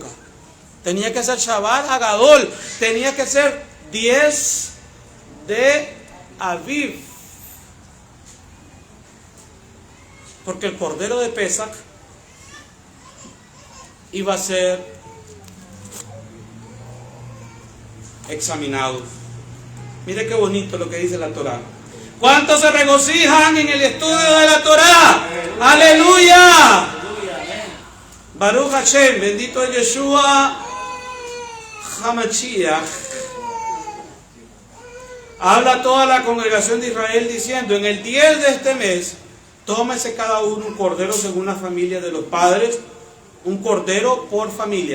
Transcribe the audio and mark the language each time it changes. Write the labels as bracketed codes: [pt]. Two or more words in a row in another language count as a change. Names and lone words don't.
[es] Tenía que ser Shabbat Hagadol, tenía que ser 10 de Aviv, porque el cordero de Pesach iba a ser examinado. Mire qué bonito lo que dice la Torá. ¿Cuántos se regocijan en el estudio de la Torá? ¡Aleluya! [he] ברוך השם, [es] bendito es Yeshua HaMashiach. Habla toda la congregación de Israel diciendo: en el 10 de este mes, tómese cada uno un cordero según la familia de los padres, un cordero por familia.